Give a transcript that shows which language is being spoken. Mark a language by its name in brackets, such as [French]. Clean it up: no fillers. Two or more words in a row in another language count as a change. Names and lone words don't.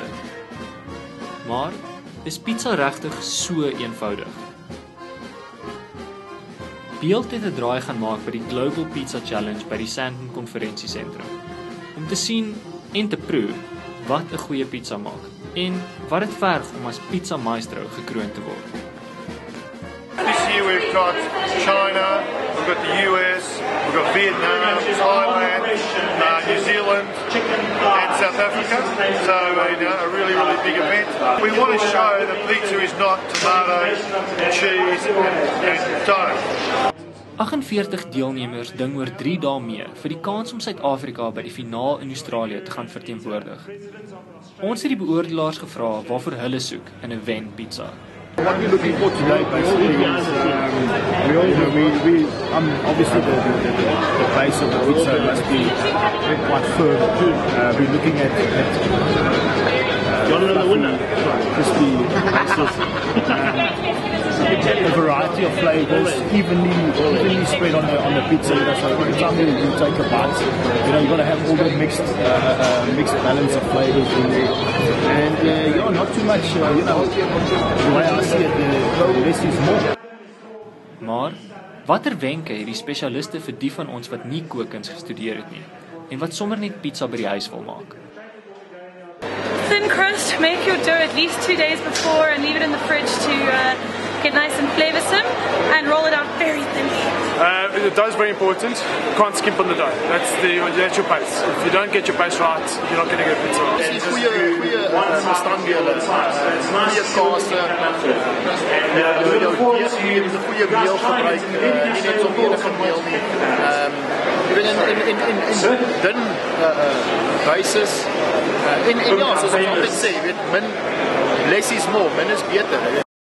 [Afrikaans] Maar is pizza regtig so eenvoudig? Beeld het 'n draai gaan maak by die Global Pizza Challenge by die Sandton Konferensiesentrum om te sien en te proe wat 'n goeie pizza maak en wat dit verg om as pizza maestro gekroon te word. [English] This year we've got China, we've got the US, we've got Vietnam, Thailand, New Zealand and South Africa. So a really, really big event. We want to show that pizza is not tomatoes and cheese and dough. [Afrikaans] 48 deelnemers ding oor 3 dae mee vir die kans om Suid-Afrika by die finaal in Australië te gaan verteenwoordig. Ons het die beoordelaars gevra waarvoor hulle soek in 'n wen pizza. [English] What we're looking for today basically is obviously the base of the pizza must be quite firm. We're looking at crispy bases, a variety of flavors evenly spread on the pizza. So every time you take a bite, you've got to have all the mixed balance of flavors in there, and not too much. The way I see it, less is more. [Afrikaans] Maar watter wenke het die spesialiste vir die van ons wat nie kookkuns gestudeer het nie en wat sommer net pizza by die huis wil maak? [English] Thin crust, make your dough at least 2 days before and leave it in the fridge to get nice and flavoursome, and roll it out very thinly. The dough is very important. You can't skimp on the dough. That's your base. If you don't get your base right, you're not going to get pizza. [Afrikaans] Dis goeie bestanddele. Goeie kaas. Jy moet 'n goeie meel gebruik. Nie net so enige meel nie. In dun bases. En ja, soos ek altyd sê, [English] less is more, [Afrikaans] min is beter.